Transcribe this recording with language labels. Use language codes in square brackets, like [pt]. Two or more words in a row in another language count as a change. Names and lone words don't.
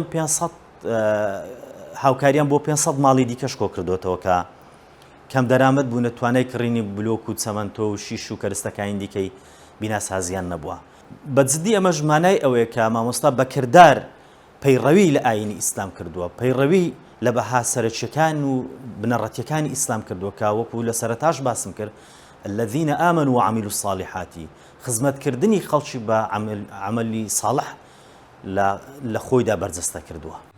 [ckb] 500 هاوکاریان بۆ 500 ماڵی دیکەش کۆ کردوتەوە کە کەم دەرامەت بوونە توانای کڕینی بلۆک و چەمەندۆ و شیش و کەرستەکانی دیکەی بیناسازیان نەبووە بەجددی ئەمە ژمانای ئەوەیە کە مامۆستا بەکردار پەیڕەوی لە ئاینی ئیسلام کردووە پەیڕەوی لە بەها سەرچیەکان و بنەڕەتیەکانی ئیسلام کردووە کە وەکو لە سەرەتاش باسم کرد [ar] الذين آمنوا وعملوا الصالحات [ckb] خزمەتکردنی خەڵکی بە [ar] عملی صالح [ckb] لە خۆیدا بەرجەستە کردووە.